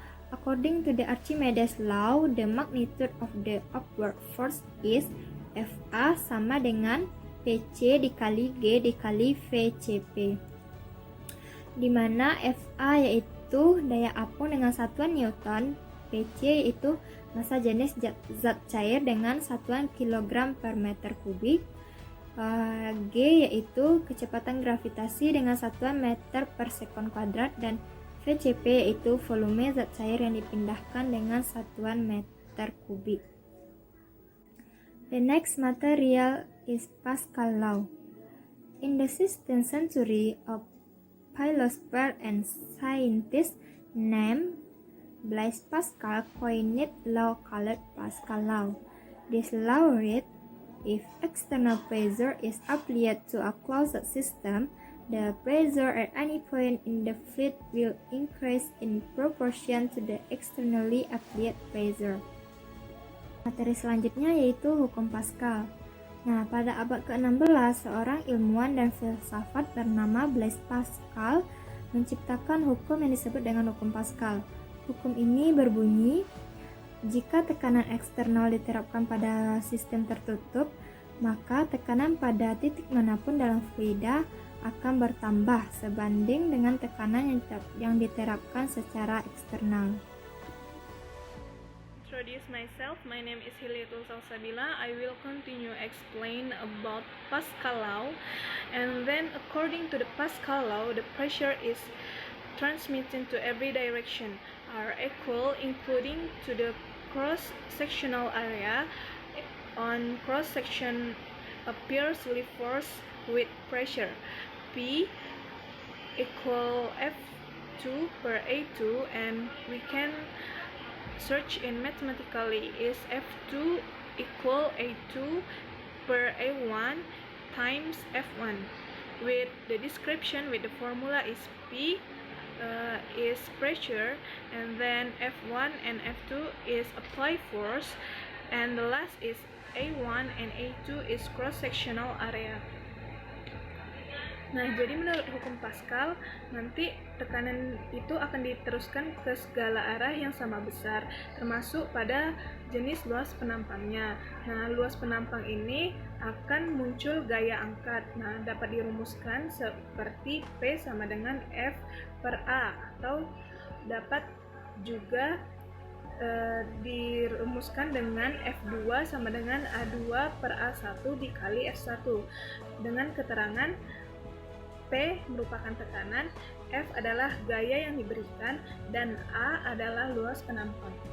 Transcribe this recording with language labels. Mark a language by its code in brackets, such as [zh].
[en] According to the Archimedes law, the magnitude of the upward force is [id] FA sama dengan PC dikali G dikali VCP, di mana FA yaitu daya apung dengan satuan Newton, PC yaitu massa jenis zat cair dengan satuan kilogram per meter kubik, G yaitu kecepatan gravitasi dengan satuan meter per sekon kuadrat, dan VCP yaitu volume zat cair yang dipindahkan dengan satuan meter kubik. [en] The next material is Pascal law. In the 16th century, a philosopher and scientist named Blaise Pascal coined law called Pascal law. This law read, if external pressure is applied to a closed system, the pressure at any point in the fluid will increase in proportion to the externally applied pressure. [id] Materi selanjutnya yaitu hukum Pascal. Nah, pada abad ke-16, seorang ilmuwan dan filsafat bernama Blaise Pascal menciptakan hukum yang disebut dengan hukum Pascal. Hukum ini berbunyi, jika tekanan eksternal diterapkan pada sistem tertutup, maka tekanan pada titik manapun dalam fluida akan bertambah sebanding dengan tekanan yang diterapkan secara eksternal. [en] Introduce myself. My name is Hilyatul Salsabila. I will continue explain about Pascal law. And then according to the Pascal law, the pressure is transmitted to every direction are equal, including to the cross-sectional area. On cross-section appears with force with pressure. P equal F2 per A2, and we can search in mathematically is F2 equal A2 per A1 times F1. With the description with the formula is P is pressure, and then F1 and F2 is applied force, and the last is A1 and A2 is cross-sectional area. [id] Nah, jadi menurut hukum Pascal, nanti tekanan itu akan diteruskan ke segala arah yang sama besar, termasuk pada jenis luas penampangnya. Nah, luas penampang ini akan muncul gaya angkat. Nah, dapat dirumuskan seperti P sama dengan F per A, atau dapat juga dirumuskan dengan F2 sama dengan A2 per A1 dikali F1, dengan keterangan P merupakan tekanan, F adalah gaya yang diberikan, dan A adalah luas penampang.